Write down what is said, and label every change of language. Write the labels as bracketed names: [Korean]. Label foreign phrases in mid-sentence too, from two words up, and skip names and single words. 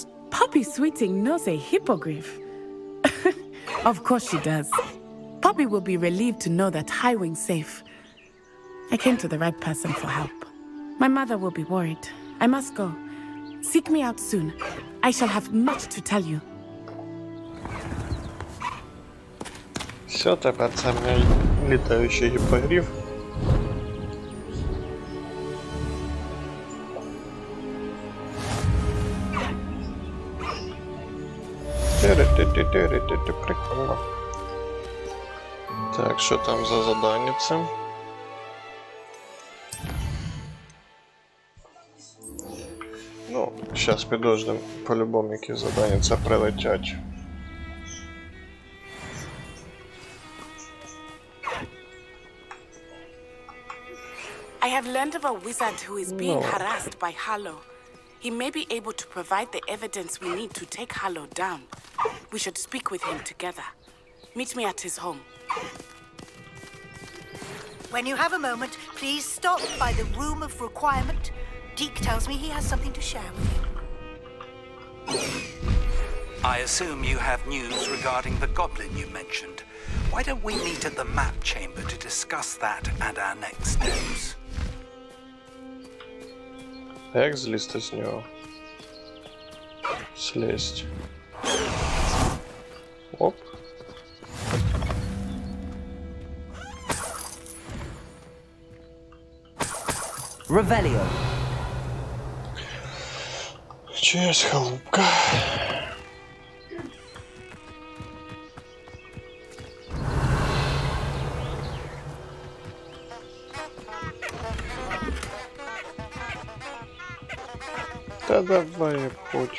[English] Poppy Sweeting knows a hippogriff. Of course she does. Poppy will be relieved to know that Highwing's safe. I came to the right person for help. My mother will be worried. I must go. Seek me out soon. I shall have much to tell you. [Ukrainian] Все, тепер це мій літаючий гіпогриф. Ти прикольно. Так, що там за задання це? Ну, зараз підождемо, по-любому які задання це прилетять. [English] I have learned of a wizard who is being harassed by Harlow. He may be able to provide the evidence we need to take Harlow down. We should speak with him together. Meet me at his home. When you have a moment, please stop by the room of requirement. Deke tells me he has something to share with you. I assume you have news regarding the goblin you mentioned. Why don't we meet at the map chamber to discuss that and our next steps? [Ukrainian] Як злізти з нього? Слізть. Оп. [English] Revelio. [Ukrainian] Чиясь халупка. [Russian] Да давай, хоть.